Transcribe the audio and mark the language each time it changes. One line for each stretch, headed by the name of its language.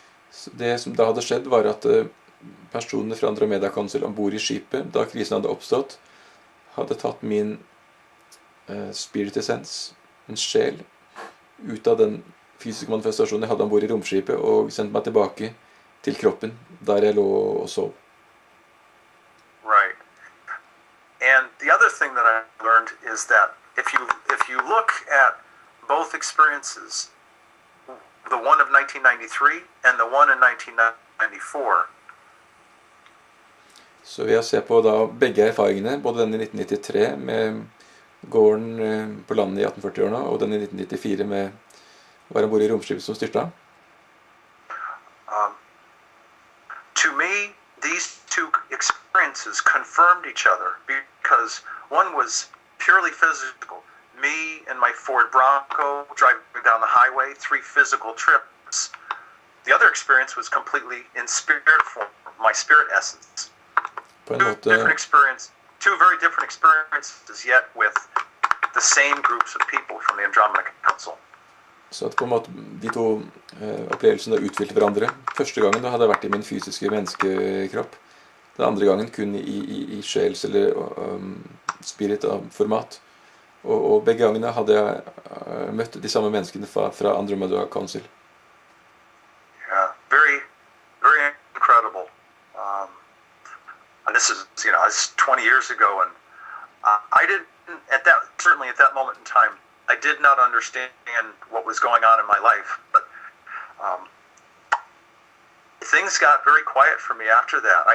Norwegian: Så det som da hadde skjedd var at personene fra Andromeda Council ombord i skipet, da krisen hadde oppstått, hadde tatt min spirit essence, en sjel, ut av den fysiske manifestasjonen jeg hadde ombord i romskipet, og sendt meg tilbake til kroppen, der jeg lå og sov.
English: Right. And the other thing that I learned is that if you look at both experiences, the one of 1993 and the one in 1994.
Norwegian: Så ved å se på da begge erfaringene, både den i 1993 med gården på landet i 1840-årene, og den i 1994 med var ombord i romskipet som styrta.
English: To me, these two experiences confirmed each other because one was purely physical. Me and my Ford Bronco driving down the highway, 3 physical trips. The other experience was completely in spirit form, my spirit essence.
Norwegian: På en
English: Two
Norwegian: måte,
English: different experience, two very different experiences, yet with the same groups of people from the Andromeda Council.
Norwegian: så at på en måte de to opplevelsene utfylte hverandre. Første gangen da hadde jeg vært i min fysiske menneskekropp. Den andre gangen kun i sjels- eller spirit-format. Og begge gangene hadde jeg møtt de samme menneskene fra Andromeda Council.
English: Yeah, very, very incredible. And this is, it's 20 years ago, and I didn't, certainly at that moment in time, I did not understand what was going on in my life, but things got very quiet for me after that.